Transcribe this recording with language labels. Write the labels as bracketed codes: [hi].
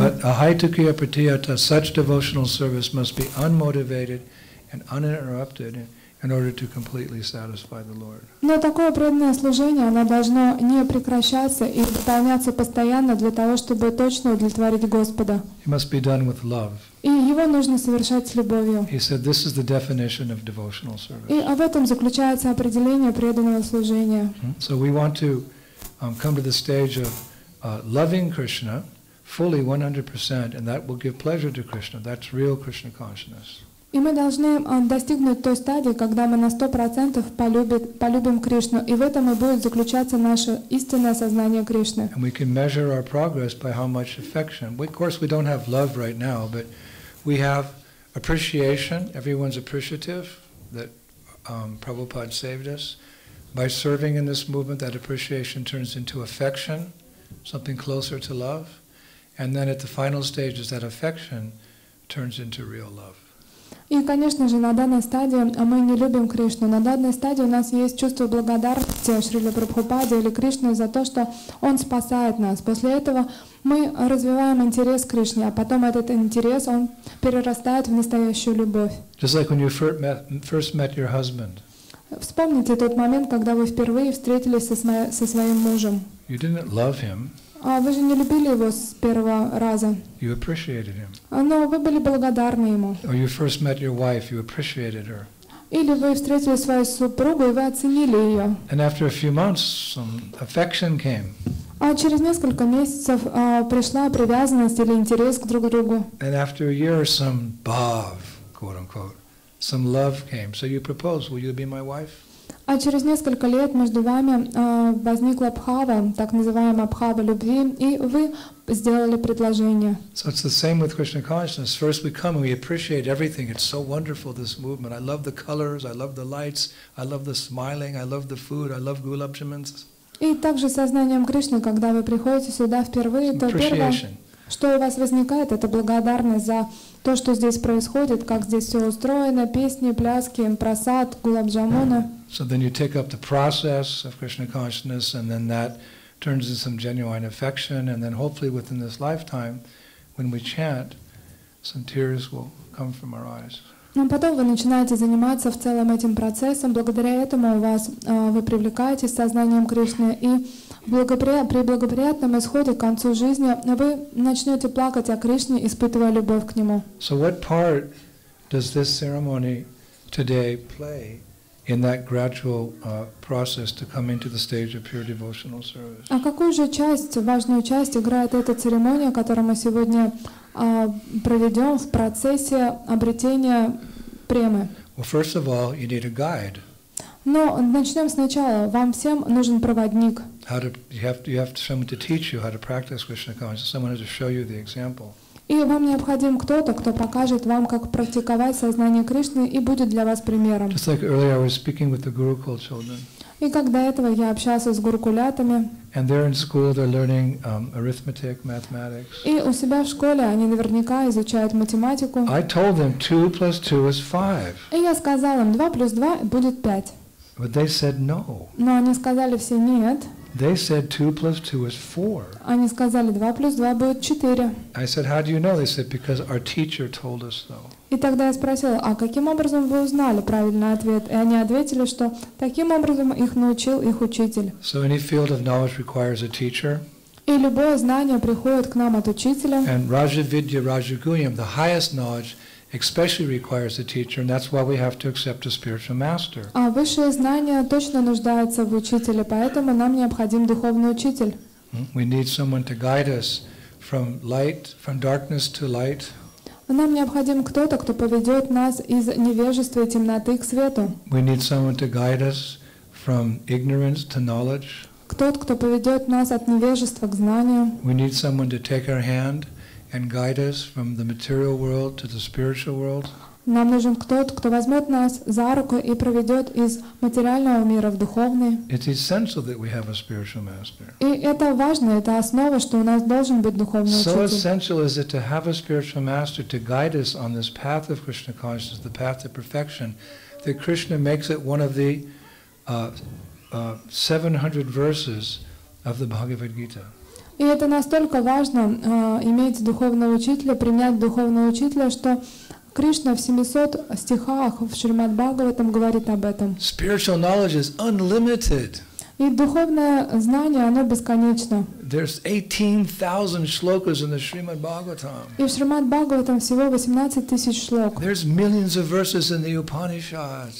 [en] But ahaitukya pratiyata, such devotional service must be unmotivated and uninterrupted in order to completely satisfy the Lord. [ru] Но такое преданное служение, оно должно не прекращаться и выполняться постоянно для того, чтобы точно удовлетворить Господа. [en] It must be done with love. [ru] И его нужно совершать с любовью. [en] He said this is the definition of devotional service. [ru] И в этом заключается определение преданного служения. [en] So we want to come to the stage of loving Krishna fully 100%, and that will give pleasure to Krishna. That's real Krishna consciousness. [ru] И мы должны достигнуть той стадии, когда мы на 100% полюбим Кришну, и в этом и будет заключаться наше истинное сознание Кришны. [en] And we can measure our progress by how much affection. Of course, we don't have love right now, but we have appreciation. Everyone's appreciative that Prabhupada saved us. By serving in this movement, that appreciation turns into affection, something closer to love. And then at the final stages, that affection turns into real love. [ru] И, конечно же, на данной стадии мы не любим Кришну. На данной стадии у нас есть чувство благодарности Шриле Прабхупаде или Кришне за то, что Он спасает нас. После этого мы развиваем интерес к Кришне, а потом этот интерес, он перерастает в настоящую любовь. [en] Just like when you first met your husband. [ru] Вспомните тот момент, когда вы впервые встретились со своим мужем. [en] You didn't love him. [ru] А вы же не любили его с первого раза. [en] You appreciated him. [ru] Но вы были благодарны ему. [en] Or you first met your wife, you appreciated her. [ru] Или вы встретили свою супругу, и вы оценили ее. [en] And after a few months, some affection came. [ru] А через несколько месяцев пришла привязанность или интерес к друг другу. [en] And after a year, some bhav, quote unquote, some love came. So you proposed, will you be my wife? [ru] А через несколько лет между вами возникла бхава, так называемая бхава любви, и вы сделали предложение. [en] So it's the same with Krishna consciousness. First we come and we appreciate everything. It's so wonderful, this movement. I love the colors, I love the lights, I love the smiling, I love the food, I love gulab jamans. [ru] И также сознанием Кришны, когда вы приходите сюда впервые, то первое, что у вас возникает, это благодарность за то, что здесь происходит, как здесь все устроено, песни, пляски, прасад, гулаб-джамуна. [en] So then you take up the process of Krishna consciousness, and then that turns into some genuine affection, and then hopefully within this lifetime, when we chant, some tears will come from our eyes. [ru] Но потом вы начинаете заниматься в целом этим процессом, благодаря этому вы привлекаетесь сознанием Кришны, и при благоприятном исходе к концу жизни вы начнете плакать о Кришне, испытывая любовь к Нему. [en] So what part does this ceremony today play in that gradual process to come into the stage of pure devotional service? [ru] А какую же часть, важную часть играет эта церемония, которую мы сегодня проведем в процессе обретения премы? [en] Well, first of all, you need a guide. [ru] Но начнем сначала. Вам всем нужен проводник. [en] You have someone to teach you how to practice Krishna consciousness. Someone has to show you the example. [ru] И вам необходим кто-то, кто покажет вам, как практиковать сознание Кришны и будет для вас примером. [en] Just like earlier, I was speaking with the Gurukul children. [ru] И как до этого я общался с гурукулятами. [en] And they're in school, they're learning arithmetic, mathematics. [ru] И у себя в школе они наверняка изучают математику. [en] I told them 2 plus 2 is 5. [ru] И я сказал им, 2 плюс 2 будет 5. [en] But they said no. [ru] Но они сказали все нет. [en] They said 2 plus 2 is 4. [ru] Они сказали, 2 плюс 2 будет 4. [en] I said, how do you know? They said, because our teacher told us so. [ru] И тогда я спросила, а каким образом вы узнали правильный ответ? И они ответили, что таким образом их научил их учитель. [en] So any field of knowledge requires a teacher. [ru] И любое знание приходит к нам от учителя. [en] And Raja Vidya, Raja Guhyam, the highest knowledge, especially requires a teacher, and that's why we have to accept a spiritual master. [ru] А высшее знание точно нуждается в учителе, поэтому нам необходим духовный учитель. [en] We need someone to guide us from light, from darkness to light. [ru] Нам необходим кто-то, кто поведет нас из невежества и темноты к свету. [en] We need someone to guide us from ignorance to knowledge. [ru] Кто-то, кто поведет нас от невежества к знанию. [en] We need someone to take our hand and guide us from the material world to the spiritual world. [ru] Нам нужен кто-то, кто возьмет нас за руку и проведет из материального мира в духовный. [en] It's essential that we have a spiritual master. [ru] И это важно, это основа, что у нас должен быть духовный [en] So [ru] учитель. [en] essential is it to have a spiritual master to guide us on this path of Krishna consciousness, the path of perfection, that Krishna makes it one of the 700 verses of the Bhagavad Gita. [ru] И это настолько важно иметь духовного учителя, принять духовного учителя, что Кришна в 700 стихах в Шримад-Бхагаватам говорит об этом. [en] Spiritual knowledge is unlimited. [ru] И духовное знание, оно бесконечно. [en] There's 18,000 shlokas in the Srimad Bhagavatam. [ru] И в Шримад-Бхагаватам всего 18 тысяч шлок. [en] There's millions of verses in the Upanishads.